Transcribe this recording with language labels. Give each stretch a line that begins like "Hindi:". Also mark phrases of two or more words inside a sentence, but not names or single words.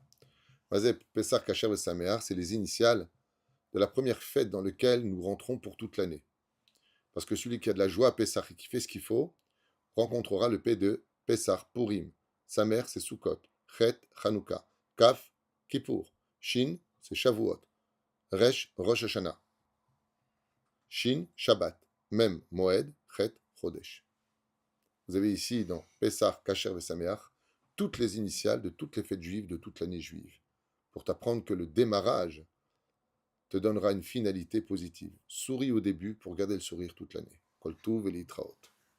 Hebrew: פסח כשר ושמח,
French: c'est les initiales de la première fête dans laquelle nous rentrons pour toute l'année. Parce que celui qui a de la joie à Pessah et qui fait ce qu'il faut, rencontrera le P de Pessah, Purim. Sa mère, c'est Sukkot. Chet, Chanukah. Kaf, Kippour. Shin, c'est Shavuot. Resh, Rosh Hashanah.
Hebrew: שין, שבת. מם, מועד, חית, חודש.
French: Vous avez ici dans Pessah, Kacher et Sameach toutes les initiales de toutes les fêtes juives de toute l'année juive, pour t'apprendre que le démarrage te donnera une finalité positive. Souris au début pour garder le sourire toute l'année.
Hebrew: כל טוב et להתראות.